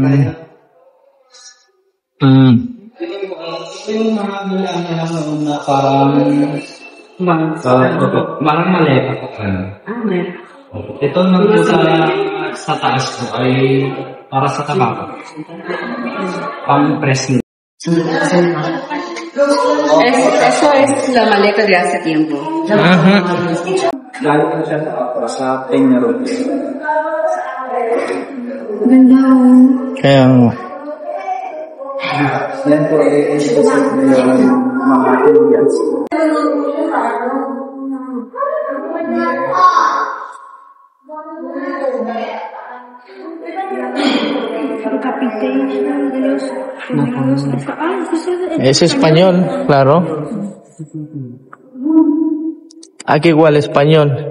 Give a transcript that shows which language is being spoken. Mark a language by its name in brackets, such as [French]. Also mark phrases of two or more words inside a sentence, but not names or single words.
[Filipino] Ito yung mga nilaman na parang parang maleta po. Ito naman po sa taas po ay para sa tabako. Pang-press nila. [Spanish] Eso es la maleta de hace tiempo. [Filipino] Lalo po siya sa Peñarol. Kaya nga. Yan po ay mga Indians. [Spanish] Es español, claro. Aquí igual español.